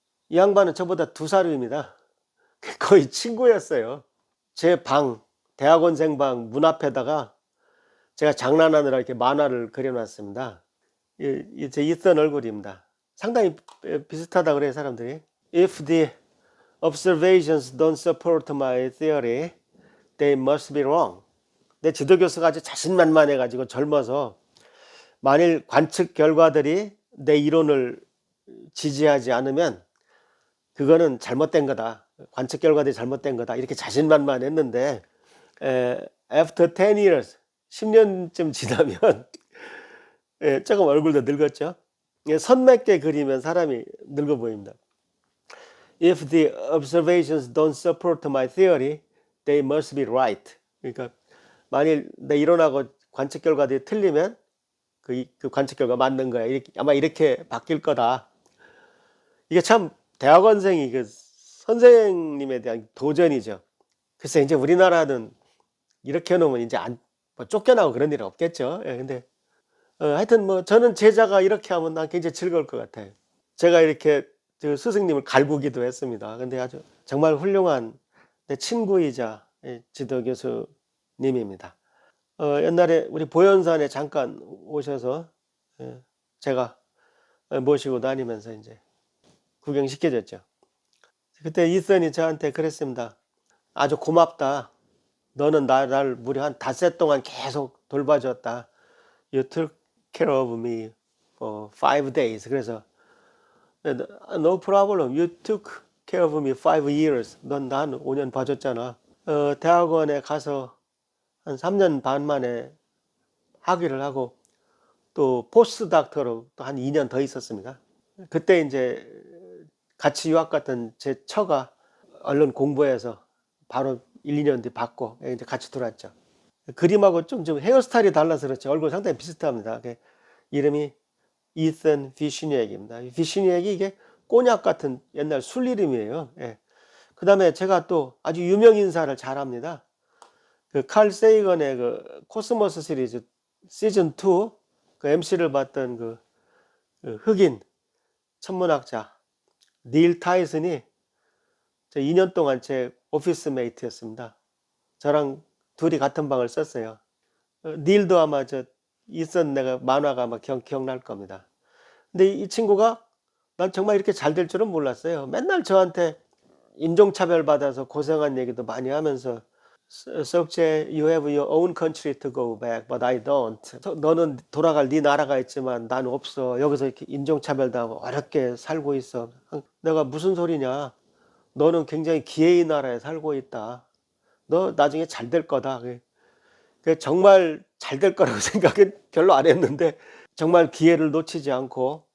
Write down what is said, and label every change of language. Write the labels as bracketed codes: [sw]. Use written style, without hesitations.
[ko] 이 양반은 저보다 2살 위입니다. 거의 친구였어요. 제 방, 대학원생 방 문 앞에다가 제가 장난하느라 이렇게 만화를 그려놨습니다. 이 제 이선 얼굴입니다. 상당히 비슷하다고 그래요, 사람들이. [en] If the observations don't support my theory, they must be wrong. [ko] 내 지도교수가 아주 자신만만해가지고 젊어서 만일 관측 결과들이 내 이론을 지지하지 않으면 그거는 잘못된 거다. 관측 결과들이 잘못된 거다. 이렇게 자신만만했는데 [en] after 10 years, [ko] 10년쯤 지나면 조금 얼굴도 늙었죠. 선 맺게 그리면 사람이 늙어 보입니다. [en] If the observations don't support my theory, they must be right. [ko] 그러니까 만일 내 이론하고 관측 결과들이 틀리면 그 관측 결과 맞는 거야. 아마 이렇게 바뀔 거다. 이게 참 대학원생이 그 선생님에 대한 도전이죠. 글쎄 이제 우리나라는 이렇게 해놓으면 이제 뭐 쫓겨나고 그런 일은 없겠죠. 근데 하여튼 뭐 저는 제자가 이렇게 하면 난 굉장히 즐거울 것 같아요. 제가 이렇게 스승님을 갈구기도 했습니다. 근데 아주 정말 훌륭한 내 친구이자 지도 교수님입니다. 옛날에 우리 보현산에 잠깐 오셔서 제가 모시고 다니면서 이제 구경시켜줬죠. 그때 이선이 저한테 그랬습니다. 아주 고맙다. 너는 나를 무려 한 닷새 동안 계속 돌봐줬다. [en] You took care of me for 5 days. [ko] 그래서 [en] no problem. You took care of me 5 years. [ko] 넌 나 한 5년 봐줬잖아. 대학원에 가서 한 3년 반 만에 학위를 하고 또 포스트 닥터로 또 한 2년 더 있었습니다. 그때 이제 같이 유학 갔던 제 처가 얼른 공부해서 바로 1, 2년 뒤 받고 이제 같이 들어왔죠. 그림하고 좀 헤어스타일이 달라서 그렇죠. 얼굴 상당히 비슷합니다. 이름이 이선 피시니액입니다. 피시니액이 이게 꼬냑 같은 옛날 술 이름이에요. 그 다음에 제가 또 아주 유명 인사를 잘합니다. 그 칼 세이건의 그 코스모스 시리즈 시즌 2 그 MC를 맡던 그 흑인 천문학자 닐 타이슨이 저 2년 동안 제 오피스 메이트였습니다. 저랑 둘이 같은 방을 썼어요. 닐도 아마 저 이선 내가 만화가 아마 기억날 겁니다. 근데 이 친구가 난 정말 이렇게 잘 될 줄은 몰랐어요. 맨날 저한테 인종차별 받아서 고생한 얘기도 많이 하면서 [en] 석재, you have your own country to go back, but I don't. [ko] 너는 돌아갈 네 나라가 있지만 난 없어. 여기서 이렇게 인종차별당하고 어렵게 살고 있어. 내가 무슨 소리냐. 너는 굉장히 기회의 나라에 살고 있다. 너 나중에 잘 될 거다. 정말 잘 될 거라고 생각은 별로 안 했는데 정말 기회를 놓치지 않고